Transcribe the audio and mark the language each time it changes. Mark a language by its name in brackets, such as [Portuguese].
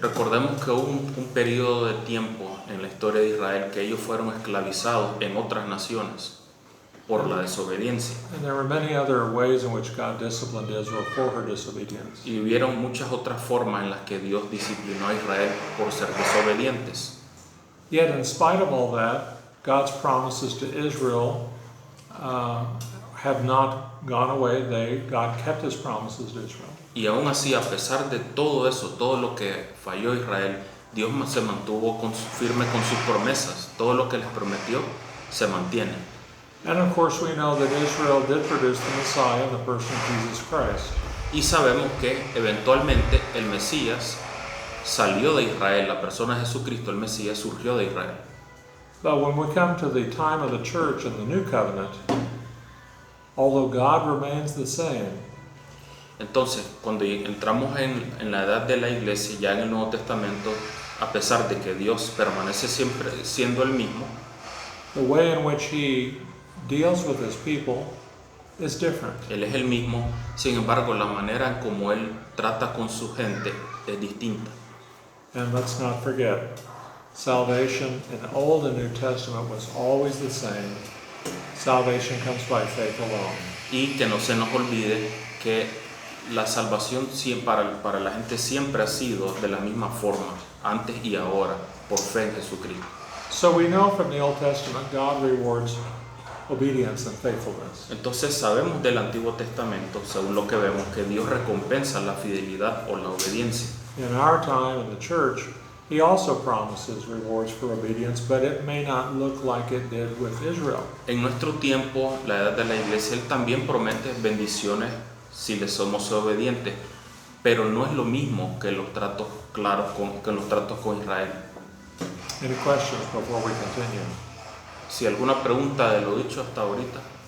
[Spanish] Recordemos que hubo un periodo de tiempo en la historia de Israel que ellos fueron esclavizados en otras naciones por la desobediencia. [English] And there were many other ways in which God disciplined Israel for her disobedience. [Spanish] Y hubieron muchas otras formas en las que Dios disciplinó a Israel por ser desobedientes. [English] Yet in spite of all that, God's promises to Israel have not gone away. God kept His promises to Israel. [Spanish] Y aún así, a pesar de todo eso, todo lo que falló Israel, Dios se mantuvo firme con sus promesas. Todo lo que les prometió se mantiene. [English] And of course we know that Israel did produce the Messiah in the person of Jesus Christ. [Spanish] Y sabemos que eventualmente el Mesías salió de Israel, la persona de Jesucristo, el Mesías surgió de Israel. [English] But when we come to the time of the church and the new covenant, although God remains the same, [Spanish] Entonces, cuando entramos en la edad de la iglesia, ya en el Nuevo Testamento, a pesar de que Dios permanece siempre siendo el mismo, [English] the way in which He deals with His people is different. [Spanish] Él es el mismo, sin embargo, la manera en como Él trata con su gente es distinta. [English] And let's not forget, salvation in the Old and New Testament was always the same. Salvation comes by faith alone. [Spanish] Y que no se nos olvide que la salvación para la gente siempre ha sido de la misma forma, antes y ahora, por fe en Jesucristo. [English] So we know from the Old Testament God rewards obedience and faithfulness. [Spanish] Entonces sabemos del Antiguo Testamento, según lo que vemos, que Dios recompensa la fidelidad o la obediencia. [English] In our time in the church, He also promises rewards for obedience, but it may not look like it did with Israel. [Spanish] En nuestro tiempo, la edad de la iglesia, Él también promete bendiciones si le somos obedientes, pero no es lo mismo que los tratos claros que los tratos con Israel. [English] Any questions before we continue? [Spanish] Si alguna pregunta de lo dicho hasta ahorita.